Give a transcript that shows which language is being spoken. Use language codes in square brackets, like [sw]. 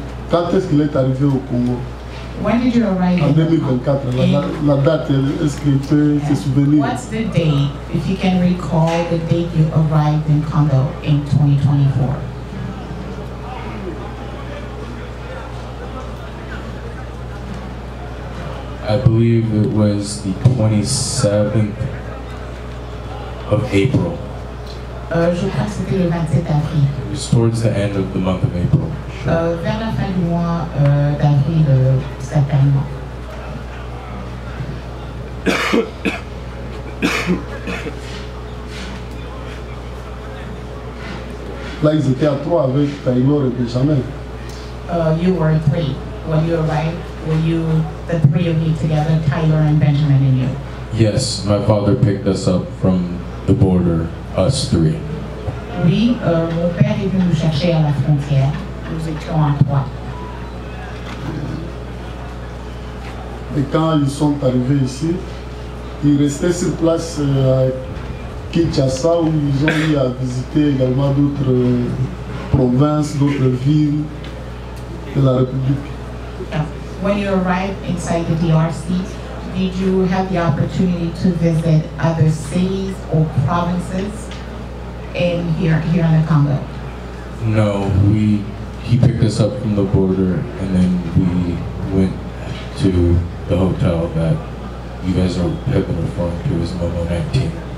[fr] Quand est-ce qu'il est arrivé au Congo? [en] When did you arrive? [fr] En 2024. La date, est-ce qu'il peut se souvenir? [en] What's the date, if you can recall the date you arrived in Congo in 2024? I believe it was the 27th of April. [fr] Je crois que c'était le 27 avril. [en] It was towards the end of the month of April. [fr] Vers la fin du mois d'avril, certainement. Là, ils étaient à 3 avec Taylor et Benjamin. [en] You were 3. When you arrived, were you the 3 of you together, Tyler and Benjamin and you? Yes, my father picked us up from the border, us 3. [fr] Oui, mon père est venu nous chercher à la frontière. Nous étions à 3. Et quand ils sont arrivés ici, ils restaient sur place à Kinshasa où ils ont eu à visiter également d'autres provinces, d'autres villes de la République. [en] When you arrived inside the DRC, did you have the opportunity to visit other cities or provinces here in the Congo? No, he picked us up from the border and then we went to the hotel that you guys have been referring to as Momo 19.